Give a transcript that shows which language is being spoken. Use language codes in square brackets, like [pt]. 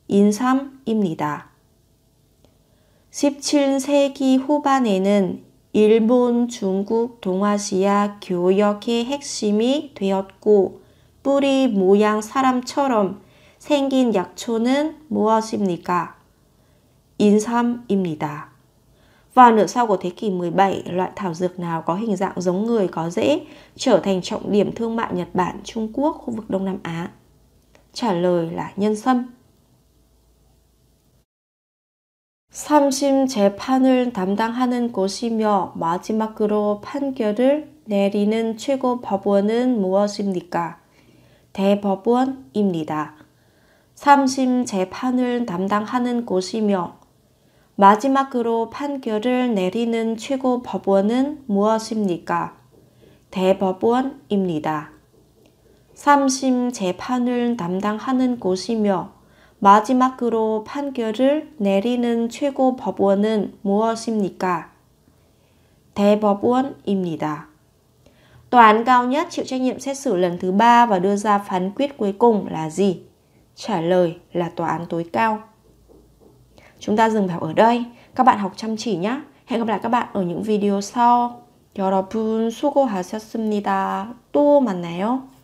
[ko] 인삼입니다. 17세기 후반에는 일본, 중국, 동아시아 교역의 핵심이 되었고 뿌리 모양 사람처럼 생긴 약초는 무엇입니까? 인삼입니다. [vi] Vào nửa sau của thế kỷ 17, loại thảo dược nào có hình dạng giống người có rễ trở thành trọng điểm thương mại Nhật Bản, Trung Quốc, khu vực Đông Nam Á? Trả lời là nhân sâm. [ko] 3심 재판을 담당하는 곳이며 마지막으로 판결을 내리는 최고 법원은 무엇입니까? 대법원입니다. 3심 재판을 담당하는 곳이며 마지막으로 판결을 내리는 최고 법원은 무엇입니까? 대법원입니다. 3심 재판을 담당하는 곳이며 마지막으로 판결을 내리는 최고 법원은 무엇입니까? 대법원입니다. [vi] Tòa án cao nhất chịu trách nhiệm xét xử lần thứ 3 và đưa ra phán quyết cuối cùng là gì? Trả lời là tòa án tối cao. Chúng ta dừng vào ở đây. Các bạn học chăm chỉ nhé. Hẹn gặp lại các bạn ở những video sau. [ko] 여러분 수고하셨습니다. 또 만나요.